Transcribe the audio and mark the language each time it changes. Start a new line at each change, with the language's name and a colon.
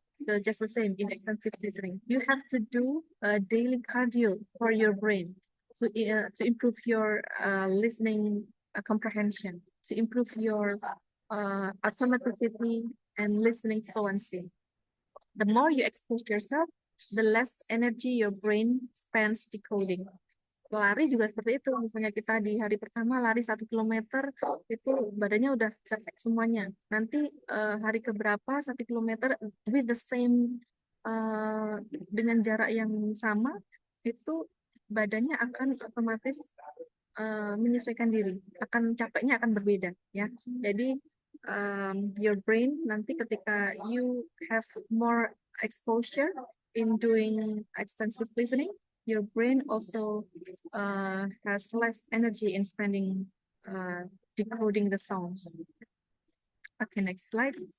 English: So just the same in extensive listening, you have to do a daily cardio for your brain to improve your listening comprehension, to improve your automaticity and listening fluency. The more you expose yourself, the less energy your brain spends decoding.
Indonesian: Lari juga seperti itu. Misalnya kita di hari pertama lari 1 kilometer, itu badannya udah capek semuanya. Nanti hari keberapa 1 kilometer
English: with the same
Indonesian: dengan jarak yang sama, itu badannya akan otomatis menyesuaikan diri. Capeknya akan berbeda, ya. Jadi
English: your brain
Indonesian: nanti ketika
English: you have more exposure in doing extensive listening, your brain also has less energy in spending decoding the sounds. Okay, next slide.